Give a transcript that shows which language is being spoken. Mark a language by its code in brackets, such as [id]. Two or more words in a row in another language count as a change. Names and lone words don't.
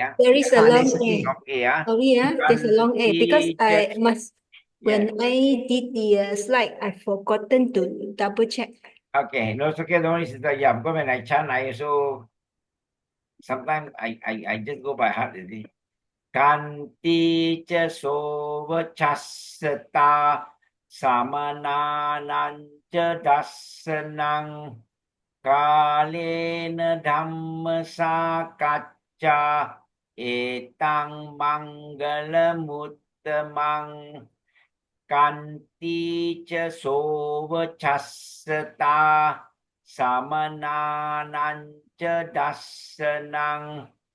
[en] There is a long There's a A. A. Long A. Sorry, there's a long A because I must, Yeah. when I did the slide, I forgotten to double check. Okay. No, it's okay. The only is that, yeah, because when I chant, I also sometimes I just go by heart. [pi] Kanti cha sova chasata samananan cha dasanang kalena dhamma sakacca etang manggala muttamang kanti cha sova chasata samananan cha dasanang